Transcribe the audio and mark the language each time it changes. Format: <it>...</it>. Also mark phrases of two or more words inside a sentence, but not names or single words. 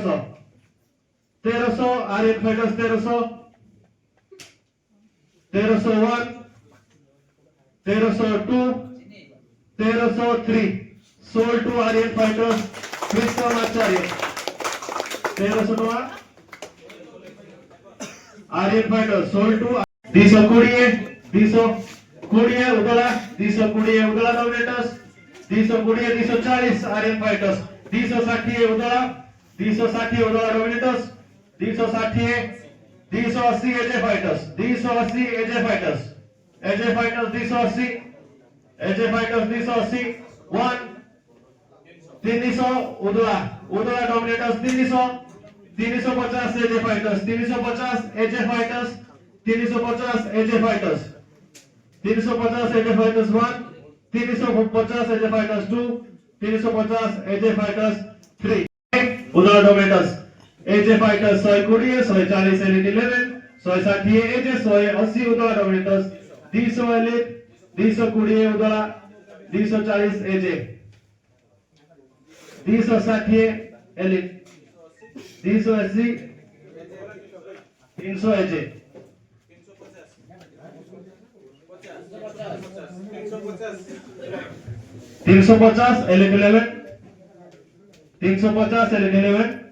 <en>1300 आर्यन फाइटर्स 1301 1302 1303 sold to Aryan fighters Krishna Acharya 1302 Aryan fighters sold to 220 उदला 220 उदला डोमिनेटर्स 220 240 Aryan fighters 260 उदला 260 उदला डोमिनेटर्स 260 280 AJ fighters 280 AJ fighters 280 AJ fighters 280 1 300 उदला डोमिनेटर्स 350 AJ fighters 350 AJ fighters 350 AJ fighters 350 AJ fighters 1 350 AJ fighters 2 350 AJ fighters 3 उदला डोमिनेटर्स AJ fighters 120 140 elite 11 160 AJ 180 उदला डोमिनेटर्स 200 elite 220 उदला 240 AJ 260 elite 280 300 AJ 350 elite 11 350 elite 11</en>